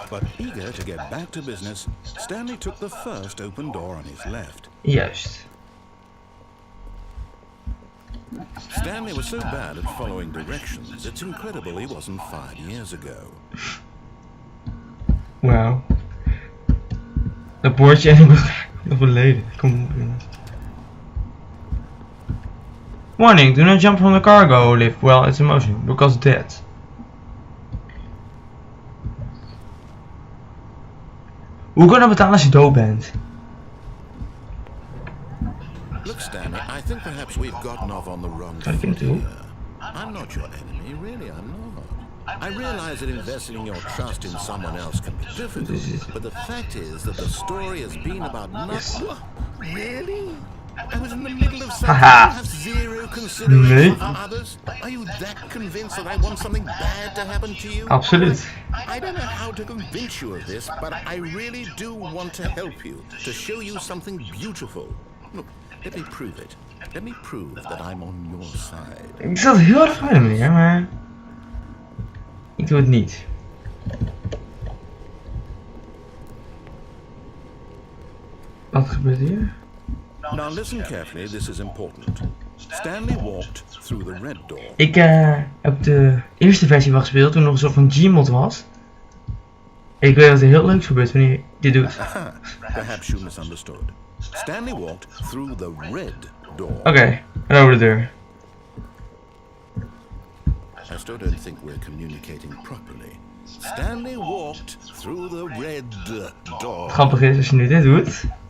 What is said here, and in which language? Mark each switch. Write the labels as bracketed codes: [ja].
[en] But eager to get back to business, Stanley took the first open door on his left. [nl] Juist. [en] Stanley was so bad at following directions, it's incredible he wasn't 5 years ago. [nl] Wauw. Dat bordje en ik nog beneden. Kom op, jongens. [en] Warning, do not jump from the cargo lift while it's in motion, because dead. [nl] Hoe kan je dat betalen als je dood bent? [en] Look, Stanley, I think perhaps we've gotten off on the wrong [nl] Kan ik hem [en] foot [nl] doen? [en] here. I'm not your enemy, really, I'm not. I realize that investing your trust in someone else can be difficult, but the fact is that the story has been about nothing. Really? I was in the middle of something. You have zero consideration for others? Are you that convinced that I want something bad to happen to you? [nl] Absoluut. [en] I don't know how to convince you of this, but I really do want to help you, to show you something beautiful. Look, let me prove it. Let me prove that I'm on your side. [nl] Ik zat heel erg fijn meneer, maar ik doe het niet. Wat gebeurt hier? [en] Now listen carefully, this is important. Stanley walked through the red door. [nl] Ik heb de eerste versie wel gespeeld toen nog een soort van Gmod was. Ik weet dat er heel leuks gebeurt wanneer je dit doet. [en] Perhaps you misunderstood. Stanley walked through the red door. [nl] Oké, en over de deur. [en] I still don't think we're communicating properly. Stanley walked through the red door. [nl] Grappig is als je nu dit doet.